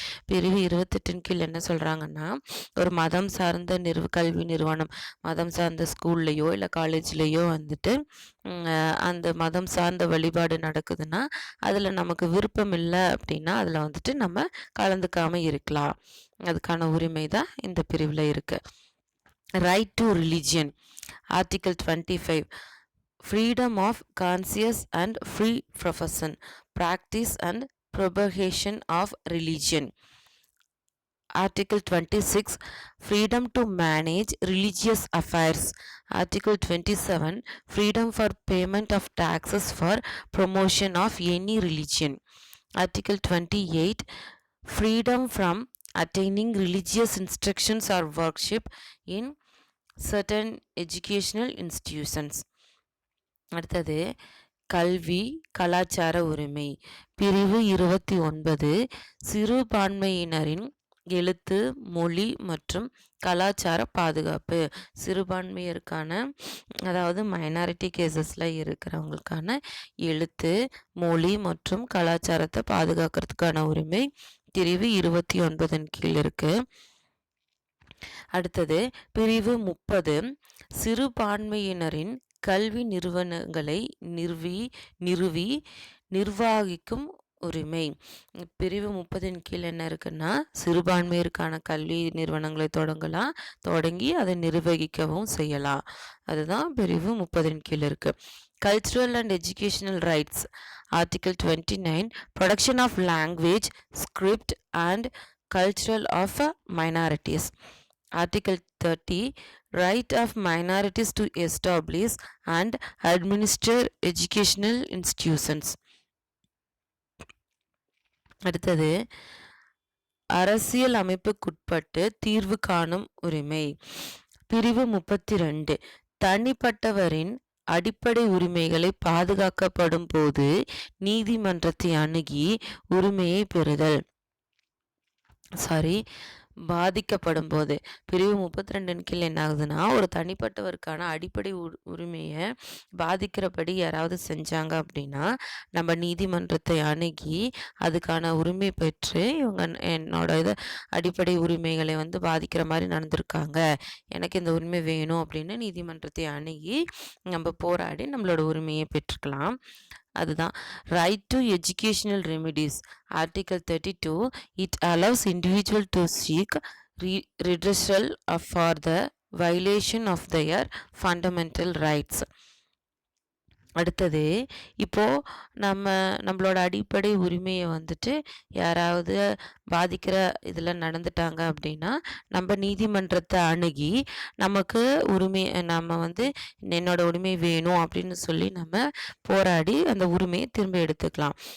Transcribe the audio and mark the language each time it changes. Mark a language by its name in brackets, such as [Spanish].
[Tamil] பிரிவு 28 கீழ் என்ன சொல்கிறாங்கன்னா, ஒரு மதம் சார்ந்த கல்வி நிறுவனம், மதம் சார்ந்த ஸ்கூல்லையோ இல்லை காலேஜ்லேயோ அந்த மதம் சார்ந்த வழிபாடு நடக்குதுன்னா அதில் நமக்கு விருப்பம் இல்லை அப்படின்னா அதில் நம்ம கலந்துக்காமல் இருக்கலாம். அதுக்கான உரிமை தான் இந்த பிரிவில் இருக்குது. [English] Right to religion. Article 25 Freedom of conscience and free profession, practice and propagation of religion. Article 26 Freedom to manage religious affairs. Article 27 Freedom for payment of taxes for promotion of any religion. Article 28 Freedom from attaining religious instructions or worship in certain educational institutions. [Tamil] அடுத்தது கல்வி கலாச்சார உரிமை. பிரிவு 29 சிறுபான்மையினரின் எழுத்து மொழி மற்றும் கலாச்சார பாதுகாப்பு. சிறுபான்மையருக்கான அதாவது மைனாரிட்டி கேசஸில் இருக்கிறவங்களுக்கான எழுத்து மொழி மற்றும் கலாச்சாரத்தை பாதுகாக்கிறதுக்கான உரிமை பிரிவு 29 கீழ் இருக்கு. அடுத்தது பிரிவு 30 சிறுபான்மையினரின் கல்வி நிறுவனங்களை நிறுவி நிர்வகிக்கும் உரிமை. பிரிவு 30 கீழ் என்ன இருக்குன்னா, சிறுபான்மையருக்கான கல்வி நிறுவனங்களை தொடங்கி அதை நிர்வகிக்கவும் செய்யலாம். அதுதான் பிரிவு 30 கீழ் இருக்கு. [English] Cultural and educational rights. Article 29 Protection of language, script and cultural of minorities. Article 30 Right of minorities to establish and administer educational institutions. [Tamil] அடுத்தது அரசியல் அமைப்புக்குட்பட்டு தீர்வு காணும் உரிமை. பிரிவு 32 தனிப்பட்டவரின் அடிப்படை உரிமைகளை பாதுகாக்கப்படும் போது நீதிமன்றத்தை அணுகி உரிமையை பெறுதல். பாதிக்கப்படும் போது பிரிவு 32 கீழ் என்ன ஆகுதுன்னா, ஒரு தனிப்பட்டவருக்கான அடிப்படை உரிமையை பாதிக்கிறபடி யாராவது செஞ்சாங்க அப்படின்னா, நம்ம நீதிமன்றத்தை அணுகி அதுக்கான உரிமை பெற்று இவங்க என்னோட அடிப்படை உரிமைகளை வந்து பாதிக்கிற மாதிரி நடந்திருக்காங்க, எனக்கு இந்த உரிமை வேணும் அப்படின்னு நீதிமன்றத்தை அணுகி நம்ம போராடி நம்மளோட உரிமையை பெற்றுக்கலாம். அதுதான் [English] Right to educational remedies. Article 32 it allows individual to seek redressal for the violation of their fundamental rights. [Tamil] அடுத்தது இப்போது நம்மளோட அடிப்படை உரிமையை வந்துட்டு யாராவது பாதிக்கிற இதில் நடந்துட்டாங்க அப்படின்னா, நம்ம நீதிமன்றத்தை அணுகி நமக்கு நம்ம வந்து என்னோட உரிமை வேணும் அப்படின்னு சொல்லி நம்ம போராடி அந்த உரிமையை திரும்ப எடுத்துக்கலாம்.